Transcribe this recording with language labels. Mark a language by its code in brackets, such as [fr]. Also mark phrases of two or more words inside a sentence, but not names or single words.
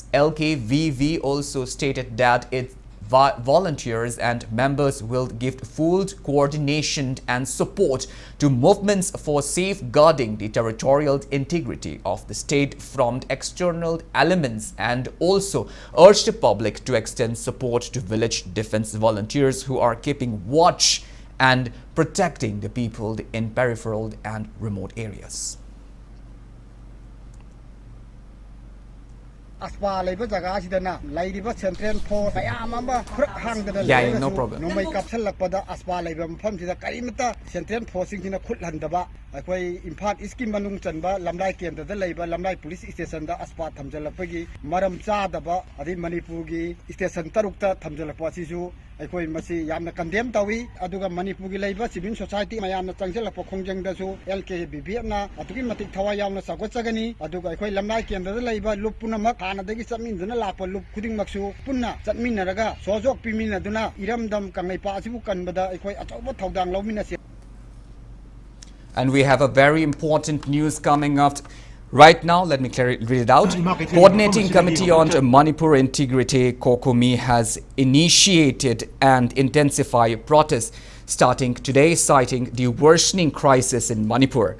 [en] LKVV also stated that its volunteers and members will give full coordination and support to movements for safeguarding the territorial integrity of the state from external elements, and also urge the public to extend support to village defense volunteers who are keeping watch and protecting the people in peripheral and remote areas. [mni] AFSPA labor jaga sidana lairiba [en] central force [mni] ayam amba hangda [en] yeah, no problem. [mni] No mai kapsal lakpada AFSPA labor mafam sida karimata [en] central force [mni] sina khutlandaba akoi imphal scheme manung chanba lamlai kendra da leiba lamlai [en] police station [mni] da AFSPA thamjalapagi maram chadaba adi Manipur gi station tarukta thamjalapa sisu akoi masi yamna condemn tawi aduga Manipur gi leiba [en] civil society [mni] mayamna changjalapa khongjang da su LKBB na atugi matik thawa yamna sagwachagani aduga akoi lamlai kendra da leiba lupuna mak anadagi saminduna lakpa lup khuding maksu punna chatminaraga sojok piminaduna iramdam kangai pa asibu kanbada akoi achoba thaudang lawmina. [en] And we have a very important news coming up right now. Let me read it out. Coordinating Committee on Manipur Integrity, COCOMI, has initiated and intensified protests starting today, citing the worsening crisis in Manipur.